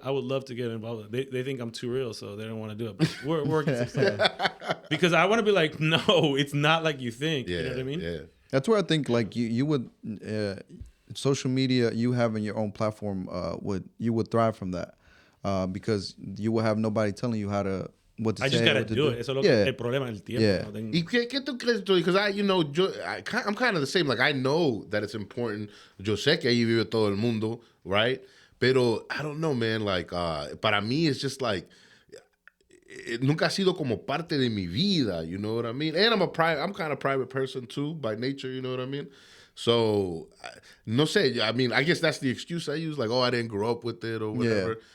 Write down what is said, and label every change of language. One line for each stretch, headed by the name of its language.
English: I would love to get involved. They think I'm too real, so they don't want to do it. But we're working some stuff because I want to be like, no, it's not like you think. Yeah, you know what I mean? Yeah. That's where I think like you would social media, you having your own platform you would thrive from that because you will have nobody telling you how to what to say. I just gotta do it.
Spanish: Eso es lo que el problema del tiempo.
English: Yeah.
Spanish: ¿Y qué tú crees, Tony?
English: Because I'm kind of the same. Like I know that it's important.
Spanish: Yo sé que ahí vive todo el mundo,
English: right? Pero I don't know, man. Like
Spanish: para mí
English: it's just like.
Spanish: Nunca ha sido como parte de mi vida,
English: you know what I mean? And I'm kind of private person too by nature, you know what I mean? So,
Spanish: no sé,
English: I mean, I guess that's the excuse I use, like, oh, I didn't grow up with it or whatever. Yeah.